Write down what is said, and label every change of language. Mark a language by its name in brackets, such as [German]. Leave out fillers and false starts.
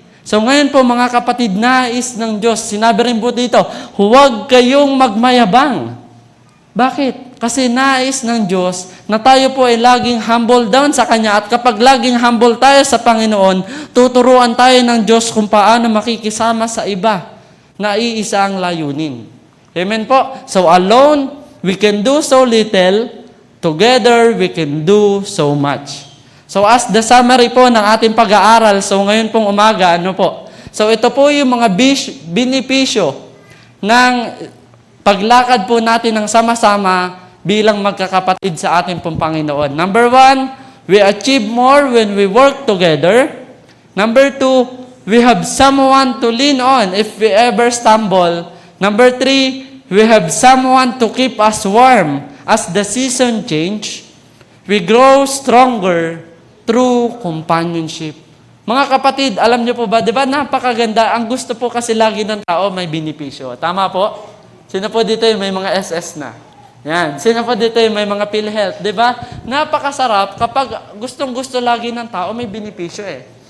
[Filipino] So ngayon po mga kapatid, nais ng Diyos, sinabi rin po dito, huwag kayong magmayabang. Bakit? Kasi nais ng Diyos na tayo po ay laging humble down sa Kanya at kapag laging humble tayo sa Panginoon, tuturuan tayo ng Diyos kung paano makikisama sa iba na iisa ang layunin. [English] Amen po? So alone, we can do so little. Together, we can do so much. [Filipino] So [English] as the summary [Filipino] po ng ating pag-aaral, so ngayon pong umaga, So ito po yung mga benepisyo ng paglakad po natin ng sama-sama bilang magkakapatid sa ating pong Panginoon. [English] Number 1, we achieve more when we work together. Number 2, we have someone to lean on if we ever stumble. Number 3, we have someone to keep us warm. As the season change, we grow stronger through companionship. [Filipino] Mga kapatid, alam niyo po ba, di ba napakaganda, ang gusto po kasi lagi ng tao may benepisyo. Tama po? Sino po dito yung may mga SS na? Yan. Sino po dito yung may mga PhilHealth? Di ba? Napakasarap kapag gustong-gusto lagi ng tao may benepisyo eh.